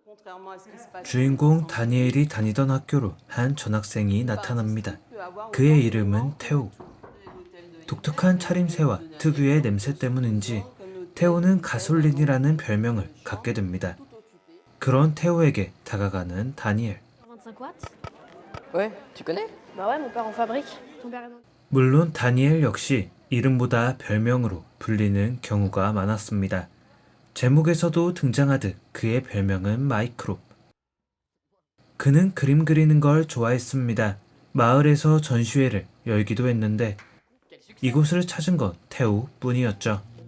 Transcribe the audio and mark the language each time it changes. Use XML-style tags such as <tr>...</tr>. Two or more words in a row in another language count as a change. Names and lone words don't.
<ko>주인공 다니엘이 다니던 학교로 한 전학생이 나타납니다. 그의 이름은 테오. 독특한 차림새와 특유의 냄새 때문인지 테오는 가솔린이라는 별명을 갖게 됩니다. 그런 테오에게 다가가는 다니엘.</ko> <fr>Ouais, tu connais? Bah ouais, mon père en fabrique. Ton père est dans...</fr> <ko>물론 다니엘 역시 이름보다 별명으로 불리는 경우가 많았습니다. 제목에서도 등장하듯 그의 별명은 마이크롭. 그는 그림 그리는 걸 좋아했습니다. 마을에서 전시회를 열기도 했는데 이곳을 찾은 건 테오 뿐이었죠.</ko>